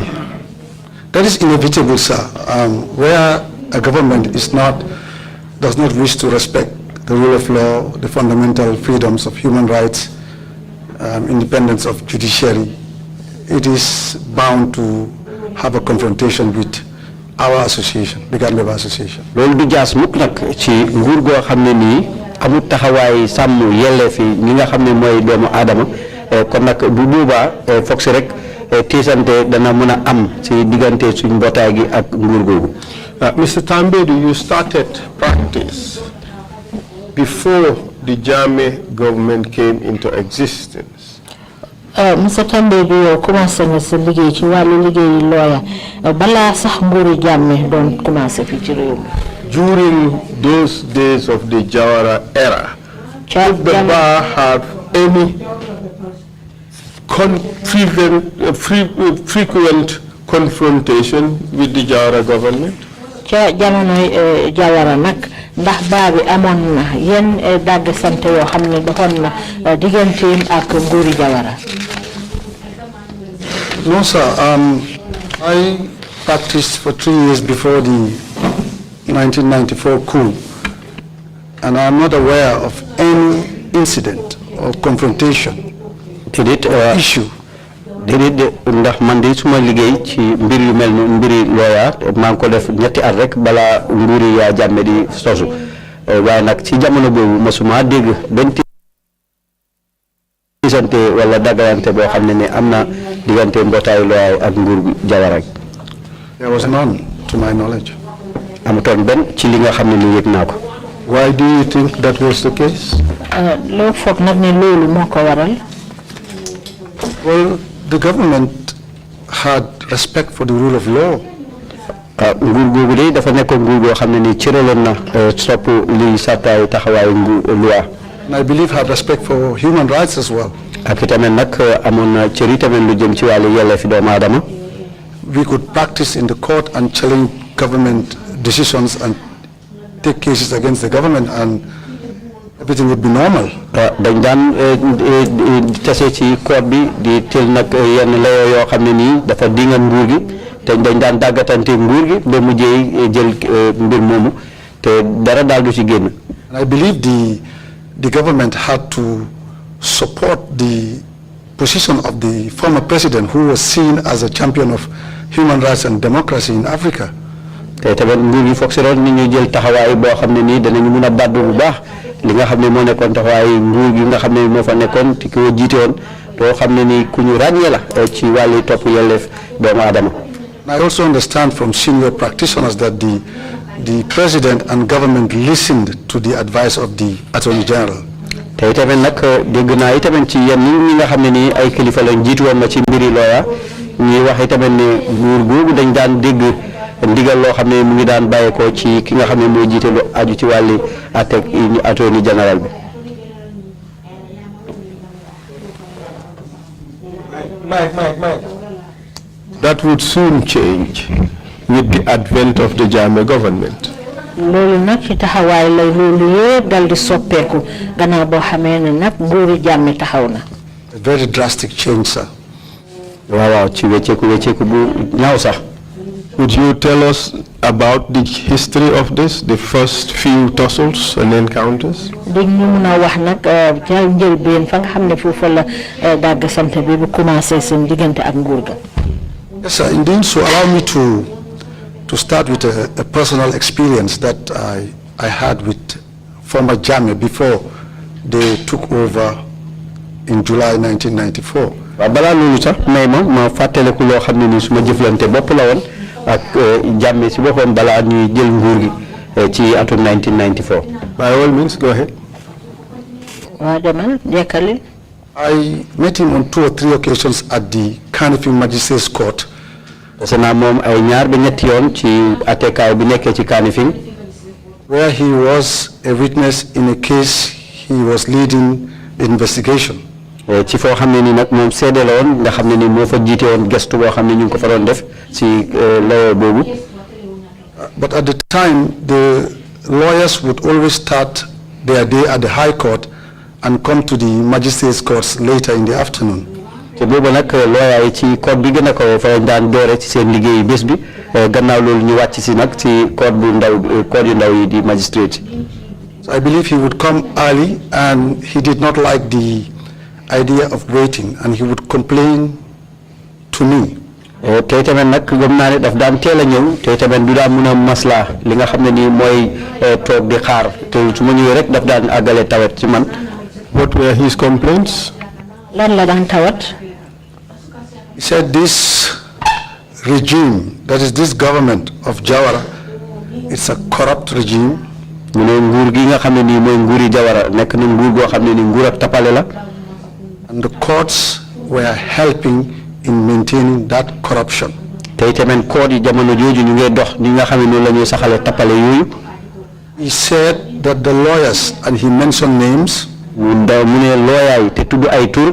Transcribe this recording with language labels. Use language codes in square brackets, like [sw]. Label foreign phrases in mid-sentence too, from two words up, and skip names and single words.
[en] That is inevitable, sir. Where a government does not wish to respect the rule of law, the fundamental freedoms of human rights, independence of judiciary, it is bound to have a confrontation with our association, the Gambia Bar Association. [wo] loolu du jaas mukk nag ci nguur goo xam ne nii amul taxawaay sàmm yelleefi ñi nga xam ne mooy doomu aadama kon nag bu boobaa foog si rek tiisante dana mën a am ci diggante suñ mbootaay gi ak nguur googu. [en] Mr. Tambadou, you started practice before the Jammeh government came into existence. Mr. [wo] Tambadou yow commencé nga sa liggéey ci wàllu liggéeyi lawyer balaa sax nguuru Jammeh doon commencé fii ci réew mi. [en] During those days of the Jawara era, did the bar have any frequent confrontation with the Jawara government? [wo] ca jamonoy Jawara nag ndax baa bi amoon na yenn dagg sant yoo xam ne doxoon na digganteem ak nguuri Jawara. [en] No, sir. I practiced for 3 years before the 1994 coup, and I'm not aware of any incident or confrontation issue. [wo] déedéet ndax man de suma liggéey ci mbir yu mel noonu mbiri lawyer maa ngi ko def ñetti at rek balaa nguuri yaa Jammeh di sosu waaye nag ci jamono boobu mosuma dégg benn tiisante wala dagalante boo xam ne ne am na diggante mbootaayu lawyer ak nguur Jawara. [en] There was none to my knowledge. [wo] amutoon benn ci li nga xam ne ni yëg naa ko. [en] Why do you think that was the case? [wo] loo foog nag ne loolu moo ko waral. [en] Well, the government had respect for the rule of law. [wo] nguur googu de dafa nekkoon nguur goo xam ne ni cëraloon na sopp li sàttaayu taxawaayu loi. [en] And I believe have respect for human rights as well. [wo] ak itamit nag amoon na cër itamit lu jëm ci wàllu yelleefi doomu aadama. [en] We could practice in the court and challenge government decisions and take cases against the government, and everything would be normal. [wo] dañ daan tase ci court bi di teel nag yenn layoo yoo xam ne nii dafa dinga nguur gi te dañ daan dàggatante nguur gi ba mujjee jël mbir moomu te dara daal du ci génn. [en] And I believe the government had to support the position of the former president, who was seen as a champion of human rights and democracy in Africa. [wo] te tamit nguur gi foog si roon ni ñu jël taxawaay boo xam ne nii danañu mun a baddu bu baax li nga xam ne moo nekkoon taxawaay nguur gi nga xam ne moo fa nekkoon te ki ko jiite woon doo xam ne nii ku ñu ràññee la ci wàllu topp yelleef doomu aadama. [en] I also understand from senior practitioners that the president and government listened to the advice of the Attorney General. [wo] te itamit nag dégg naa itamit ci yenn ñi nga xam ne nii ay kilifa lañ jiitu woon ma ci mbiri looya ñuy wax itamit ne nguur googu dañ daan dégg ndigal loo xam ne mu ngi daan bàyyeekoo ci ki nga xam ne mooy jiite lu aju ci wàlli àtteeg [en] Attorney General [wo] bi. [en] That would soon change with the advent of the Jammeh government. [wo] loolu nag ci taxawaay la loolu yëpp dal di soppeeku gannaaw boo xamee ne nag nguuri Jammeh taxaw na. [en] A very drastic change, sir. [wo] waaw ci wecceeku bu ñaaw sax. [en] Would you tell us about the history of this, the first few tussles and encounters? [wo] dañ ñu mun a wax nag ca njëlbeen fa nga xam ne foofu la dàgg sant bi bu commencé seen diggante ak nguur ga. [en] Yes, sir. Indeed, so allow me to start with a personal experience that I had with former Jammeh before they took over in July 1994. [wo] waaw balaa loolu sax may ma fàttaliku loo xam ne nii su ma jëflante bopp la woon ak Jammeh si boppam balaa ñuy jël nguur gi ci atum 1994. [en] By all means, go ahead. [wo] waaw demal jekkali. [en] I met him on 2 or 3 occasions at the Kanifing Magistrates Court. [fr] parce que [wo] moom ay ñaar ba ñetti yoon ci attekaay bi nekkee ci Kanifing. [en] where he was a witness in a case he was leading the investigation. [wo] ci foo xam ne nii nag moom seede la woon nga xam ne nii moo fa jiite woon gestu boo xam ne ñu ngi ko fa doon def ci layoo boobu. [en] But at the time, the lawyers would always start their day at the High Court and come to the magistrates' courts later in the afternoon. [wo] te boobu nag lawyer yi ci court bi gën a ko fa daan doore ci seen liggéeyu bés bi gannaaw loolu ñu wàcc si nag ci court yu ndaw yi di magistrate. [en] So I believe he would come early, and he did not like the idea of waiting, and he would complain to me. [wo] te tamit nag gëm naa ne daf daan teel a ñëw te tamit du daan mun a maslaa li nga xam ne nii mooy toog di xaar te su ma ñëwee rek daf daan àggale tawat ci man. [en] What were his complaints? [wo] lan la daan tawat. [en] He said this regime, that is this government of Jawara, it's a corrupt regime. [wo] mu ne nguur gi nga xam ne nii mooy nguuri Jawara nekk na nguur goo xam ne nii nguur ak tapale la. [en] And the courts were helping in maintaining that corruption. [wo] te tamit court yi jamono jooju ñu ngi dox ni nga xam ne noonu la ñuy saxale tapale yooyu. [en] He said that the lawyers, and he mentioned names. [wo] mu ne lawyer yi te tudd ay tur.